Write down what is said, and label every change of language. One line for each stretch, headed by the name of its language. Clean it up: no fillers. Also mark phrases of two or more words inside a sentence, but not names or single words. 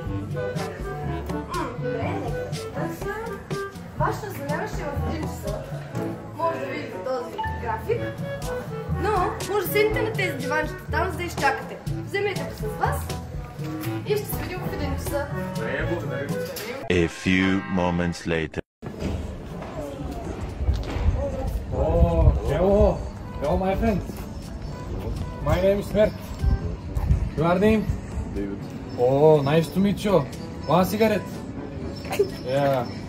Bulgarian: Добре, нека. Вашата занява ще е в 1 часа. Може да видите този график. Но може да седнете на тези диванчета там, за да изчакате. Вземете го с вас и ще се видим в 1 часа.
English: A few moments later. Oh, hello. Hello, my friend. My name is Mert. Your name? David. Oh, nice to meet you. One cigarette? Yeah.